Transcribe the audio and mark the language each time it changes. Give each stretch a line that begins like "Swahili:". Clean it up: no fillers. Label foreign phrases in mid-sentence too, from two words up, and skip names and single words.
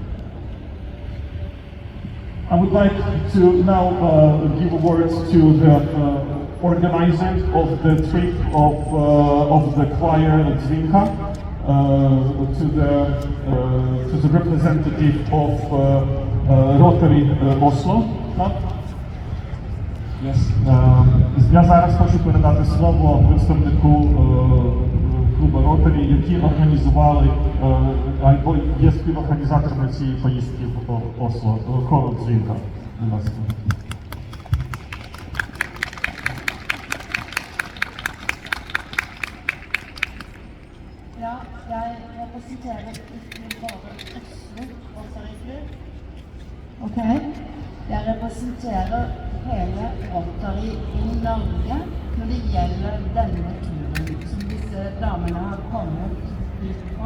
English: I would like to now give words to the organizer of the trip of the choir at Zvinka, to the representative of Rotary Oslo. Yes.
Ukrainian: Я зараз хочу передати слово представнику клубу Ротary, які організували або є співорганізаторами цієї поїздки в Осло, хору Дзвінка. Будь ласка.
Norwegian: Ja, jeg representerer ikke bare Oslo Rotary. Ok. Jeg representerer hele Rotary i Norge når det gjelder denne turen som disse damene har kommet hit på.